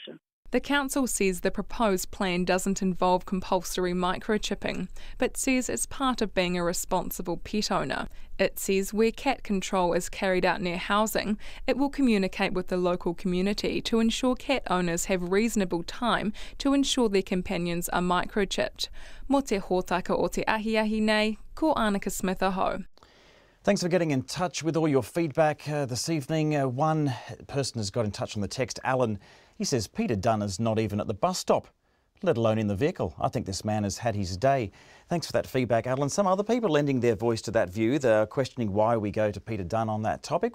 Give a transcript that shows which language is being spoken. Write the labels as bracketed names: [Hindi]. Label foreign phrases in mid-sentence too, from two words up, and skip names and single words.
[English] The council says the proposed plan doesn't involve compulsory microchipping, but says it's part of being a responsible pet owner. It says where cat control is carried out near housing, it will communicate with the local community to ensure cat owners have reasonable time to ensure their companions are microchipped. [Māori] Mo te hōtaka o te ahi nei, ko Annika Smith aho. [English] Thanks for getting in touch with all your feedback this evening. One person has got in touch on the text, Alan. He says Peter Dunn is not even at the bus stop, let alone in the vehicle. I think this man has had his day. Thanks for that feedback, Alan. Some other people lending their voice to that view. They're questioning why we go to Peter Dunn on that topic.